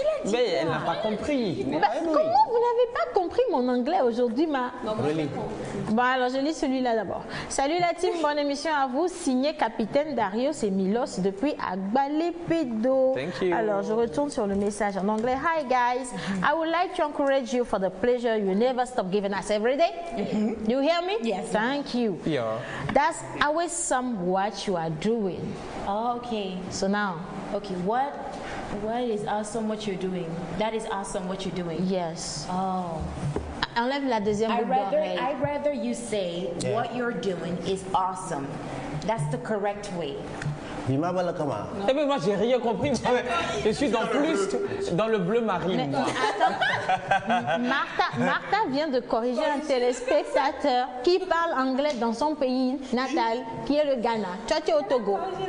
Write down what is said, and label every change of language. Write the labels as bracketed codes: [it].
[fr] Mais elle n'a pas compris. Comment vous n'avez pas compris mon anglais aujourd'hui, ma? Bon, alors je lis celui-là d'abord. Salut la team, bonne émission à vous. Signé Capitaine Darius et Milos depuis Agbalepedo. [en] Thank you. [fr] Alors je retourne sur le message en anglais. [en] Hi guys, I would like to encourage you for the pleasure you never stop giving us every day. You hear me? Yes. Thank you. Yeah. That's always some what you are doing. Oh, okay. So now. Okay, what is awesome what you're doing? That is awesome what you're doing. Yes. Oh. [fr] Enlève la deuxième boucle d'oreille. [en] I'd rather you say what you're doing is awesome. That's the correct way. [fr] Eh bien, moi, j'ai rien compris. Je suis dans le bleu marine, moi. Attends, Martha vient de corriger un téléspectateur qui parle anglais dans son pays natal, qui est le Ghana. Toi, tu es au Togo.